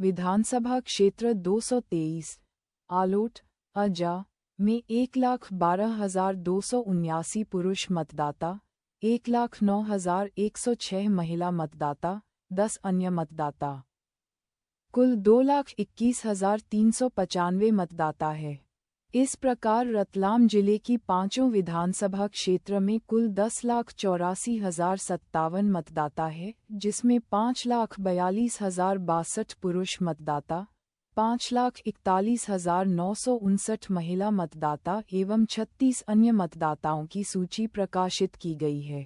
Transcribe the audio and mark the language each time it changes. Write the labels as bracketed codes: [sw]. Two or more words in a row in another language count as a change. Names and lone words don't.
[hi] विधानसभा क्षेत्र 223 आलोट अजा में 1,12,279 पुरुष मतदाता, 1,09,106 महिला मतदाता, 10 अन्य मतदाता। कुल 2,21,395 मतदाता है। इस प्रकार रतलाम जिले की पांचों विधानसभा क्षेत्र में कुल 10,84,057 मतदाता है, जिसमें 5,42,062 पुरुष मतदाता, 5,41,959 महिला मतदाता एवं 36 अन्य मतदाताओं की सूची प्रकाशित की गई है।